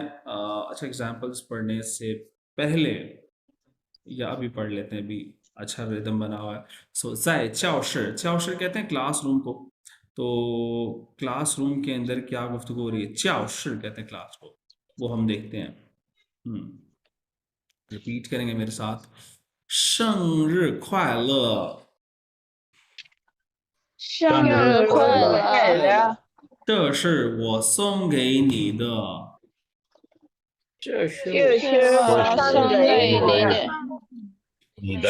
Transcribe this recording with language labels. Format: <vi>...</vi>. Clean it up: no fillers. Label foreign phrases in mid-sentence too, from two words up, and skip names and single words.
<ur>اچھا، ایگزامپلز پڑھنے سے پہلے یا ابھی پڑھ لیتے ہیں، ابھی اچھا ردھم بنا ہوا ہے. سو زائے چاؤشر، چاؤشر کہتے ہیں کلاس روم کو. تو کلاس روم کے اندر کیا گفتگو ہو رہی ہے? چاؤشر کہتے ہیں کلاس کو، وہ ہم دیکھتے ہیں. ریپیٹ کریں گے میرے ساتھ.</ur> <zh>生日快乐，生日快乐，这是我送给你的。这是这是我送给你的，你的</zh>